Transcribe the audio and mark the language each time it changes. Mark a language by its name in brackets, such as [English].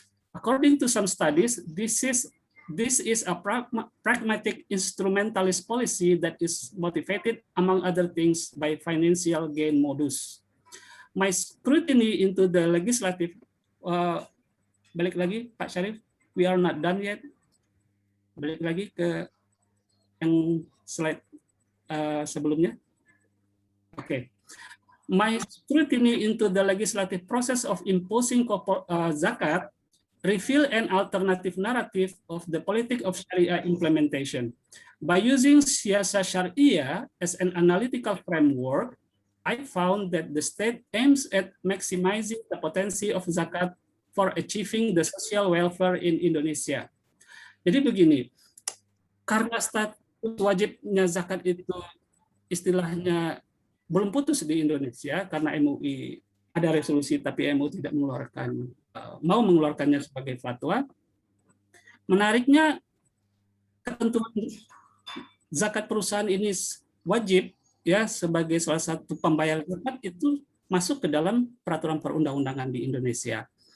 [English] According to some studies, this is a pragmatic instrumentalist policy that is motivated, among other things, by financial gain modus. My scrutiny into the legislative, [Indonesian] balik lagi [English] Pak Syarif, we are not done yet. [Indonesian] Balik lagi ke yang slide sebelumnya. Oke. [English] My scrutiny into the legislative process of imposing zakat reveal an alternative narrative of the politic of Sharia implementation. By using Siasa Syariah as an analytical framework, I found that the state aims at maximizing the potency of zakat for achieving the social welfare in Indonesia. [Indonesian] Jadi begini, karena status wajibnya zakat itu istilahnya belum putus di Indonesia karena MUI ada resolusi tapi MUI tidak mau mengeluarkannya sebagai fatwa. Menariknya ketentuan zakat perusahaan ini wajib ya sebagai salah satu pembayar zakat itu masuk ke dalam peraturan perundang-undangan di Indonesia.